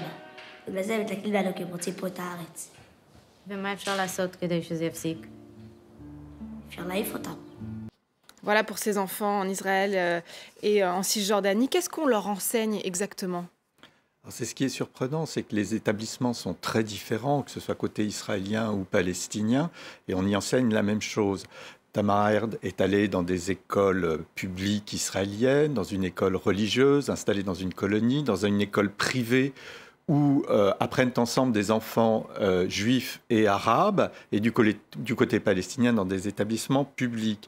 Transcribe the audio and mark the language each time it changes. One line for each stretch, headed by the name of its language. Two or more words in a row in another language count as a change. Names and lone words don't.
Hebrew: בגלל זה מתלכדים לנו כי הם רוצים פה את הארץ. ומה אפשר לעשות כדי שזה יפסיק? אפשר להעיף אותם.
French: Voilà pour ces enfants en Israël et en Cisjordanie. Qu'est-ce qu'on leur enseigne exactement ? C'est ce qui est surprenant, c'est que les établissements sont très différents, que ce soit côté israélien ou palestinien, et on y enseigne la même chose. Tamara Erd est allée dans des écoles publiques israéliennes, dans une école religieuse, installée dans une colonie, dans une école privée où apprennent ensemble des enfants juifs et arabes, et du côté palestinien dans des établissements publics.